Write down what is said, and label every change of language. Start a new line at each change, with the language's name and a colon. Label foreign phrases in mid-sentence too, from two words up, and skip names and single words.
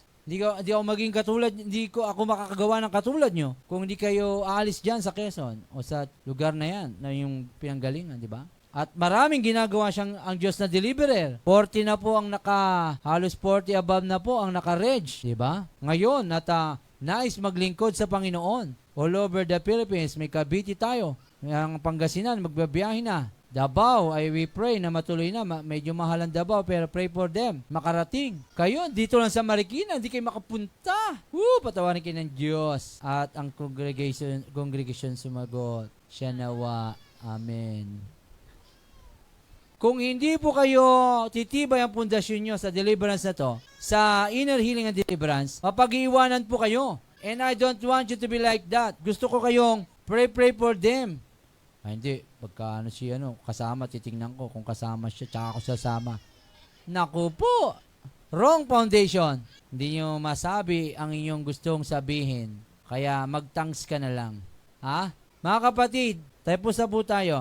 Filipino: Hindi ako maging katulad, hindi ako makakagawa ng katulad nyo kung hindi kayo aalis dyan sa Quezon o sa lugar na yan, na yung pinanggalingan, di ba? At maraming ginagawa siyang ang Diyos na deliverer. 40 na po ang halos 40 above na po ang naka-reg, di ba? Ngayon, nais maglingkod sa Panginoon.
English: All over the Philippines,
Filipino: may Cavite tayo. Ang Pangasinan, magbabiyahe na. Davao,
English: we pray
Filipino: na matuloy na. Medyo mahal ang Davao, pero
English: pray for them.
Filipino: Makarating. Kayo, dito lang sa Marikina, hindi kayo makapunta. Patawarin kayo ng Diyos. At ang congregation sumagot. Siya nawa. Amen. Kung hindi po kayo titibay ang pundasyon nyo sa deliverance na to, sa
English: inner healing and deliverance,
Filipino: mapag-iwanan po kayo.
English: And I don't want you to be like that.
Filipino: Gusto ko kayong
English: pray for them.
Filipino: Hindi. Pagka kasama, titingnan ko kung kasama siya, tsaka ako sasama. Naku po!
English: Wrong foundation.
Filipino: Hindi nyo masabi ang inyong gustong sabihin. Kaya mag-thanks ka na lang. Ha? Mga kapatid, tapos na po tayo.